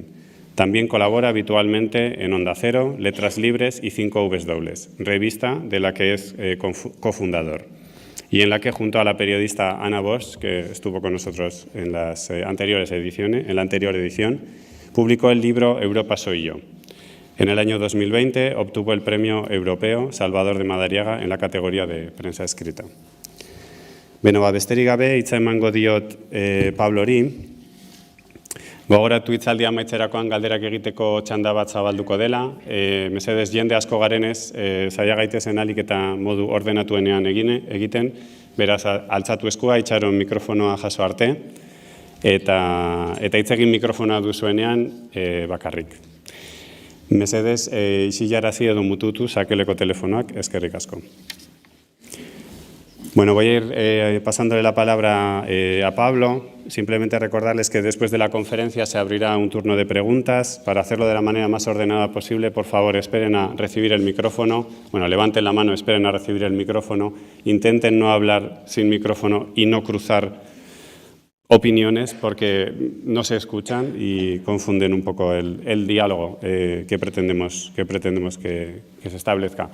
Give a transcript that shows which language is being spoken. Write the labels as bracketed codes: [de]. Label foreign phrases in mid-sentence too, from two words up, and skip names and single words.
[es] También colabora habitualmente en Onda Cero, Letras Libres y 5W, revista de la que es cofundador, y en la que junto a la periodista Ana Bosch, que estuvo con nosotros en las anteriores ediciones, en la anterior edición, publicó el libro Europa soy yo. En el año 2020 obtuvo el premio europeo Salvador de Madariaga en la categoría de prensa escrita. [eu] Beno, besterik gabe, hitza emango diot Pablori. Gogoratu hitzaldia amaitzerakoan galderak egiteko txanda bat zabalduko dela. Mesedez, jende asko garenez, zaila gaitezen alik eta modu ordenatuenean egiten. Beraz, altzatu eskua, itxaron mikrofonoa jaso arte. Eta hitz egin mikrofonoa duzuenean bakarrik. Mesedez, isillarazi edo mututu sakeleko telefonoak, eskerrik asko. [es] Bueno, voy a ir pasándole la palabra a Pablo. Simplemente recordarles que después de la conferencia se abrirá un turno de preguntas. Para hacerlo de la manera más ordenada posible, por favor, esperen a recibir el micrófono. Bueno, levanten la mano, esperen a recibir el micrófono. Intenten no hablar sin micrófono y no cruzar opiniones porque no se escuchan y confunden un poco el diálogo que pretendemos que se establezca.